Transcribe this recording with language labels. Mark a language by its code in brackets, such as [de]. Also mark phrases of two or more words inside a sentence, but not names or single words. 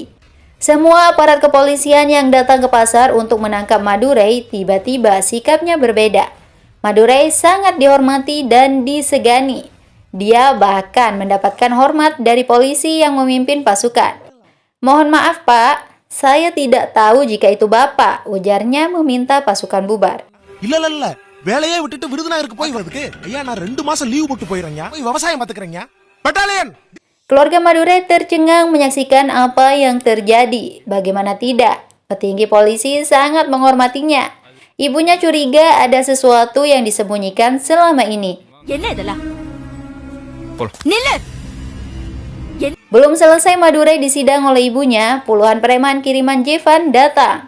[id] Semua aparat kepolisian yang datang ke pasar untuk menangkap Madurai tiba-tiba sikapnya berbeda. Madurai sangat dihormati dan disegani. Dia bahkan mendapatkan hormat dari polisi yang memimpin pasukan. Mohon maaf Pak, saya tidak tahu jika itu Bapak, ujarnya meminta pasukan bubar. [ta] இல்ல வேலையே விட்டுட்டு விருதுநகருக்கு போய் வரதுக்கு ஐயா நான் 2 மாசம் லீவ் போட்டு போயிரேங்க போய் விவசாயம் பாத்துக்கறேங்க பட்டாலியன். [id] Keluarga Madurai tercengang menyaksikan apa yang terjadi. Bagaimana tidak, petinggi polisi sangat menghormatinya. Ibunya curiga ada sesuatu yang disembunyikan selama ini. Belum selesai Madurai disidang oleh ibunya, puluhan preman kiriman Jivan datang.